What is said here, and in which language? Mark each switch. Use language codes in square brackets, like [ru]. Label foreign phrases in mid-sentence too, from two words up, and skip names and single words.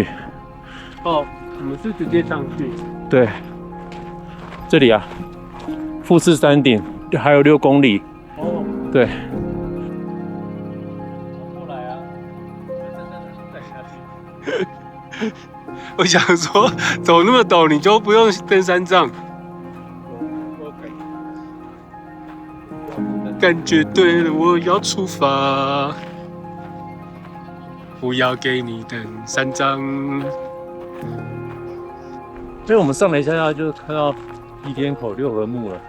[zh] 我們是直接上去。對，這裡啊，富士山頂還有6公里。哦，對。過來啊，再下去。我想說，走那麼陡，你就不用登山杖。感覺對了，我要出發。不要給你登山杖。所以我們上了一下，就看到吉田口6合目了。